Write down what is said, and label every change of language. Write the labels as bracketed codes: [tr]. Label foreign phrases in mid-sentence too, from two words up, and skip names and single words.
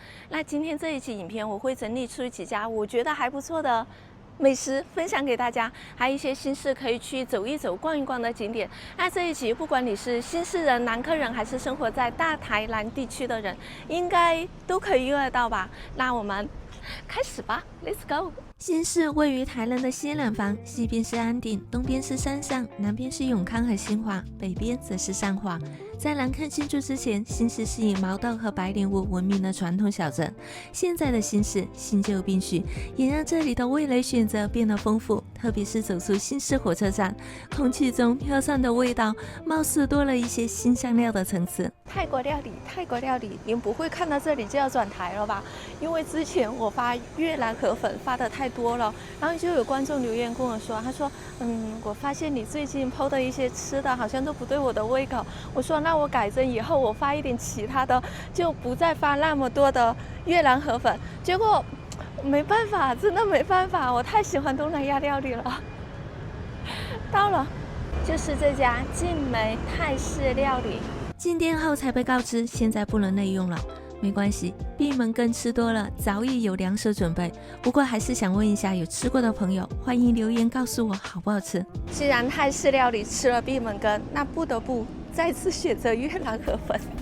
[zh] 那今天這一期影片，我會整理出幾家我覺得還不錯的美食分享給大家，還有一些新市可以去走一走、逛一逛的景點。那這一集，不管你是新市人、南科人，還是生活在大台南地區的人，應該都可以用得到吧？那我們開始吧 ， [en] Let's go！ [zh] 新市位於台南的西南方，西邊是安定，東邊是三上，南邊是永康和新華，北邊則是善化。在南科進駐之前，新市是以毛豆和白蓮霧聞名的傳統小鎮。現在的新市新舊並蓄，也讓這裡的味蕾選擇變得豐富。特別是走出新市火車站，空氣中飄散的味道，貌似多了一些新香料的層次。泰國料理，您不會看到這裡就要轉台了吧？因為之前我發越南河粉發的太多了，然後就有觀眾留言跟我說，他說，我發現你最近 PO 的一些吃的好像都不對我的胃口。我說那我改正以後，我發一點其他的，就不再發那麼多的越南河粉。結果沒辦法，真的沒辦法，我太喜歡東南亞料理了。到了，就是這家靜美泰式料理。進店後才被告知，現在不能內用了。沒關係，閉門羹吃多了，早已有兩手準備。不過還是想問一下有吃過的朋友，歡迎留言告訴我好不好吃。既然泰式料理吃了閉門羹，那不得不再次選擇越南河粉。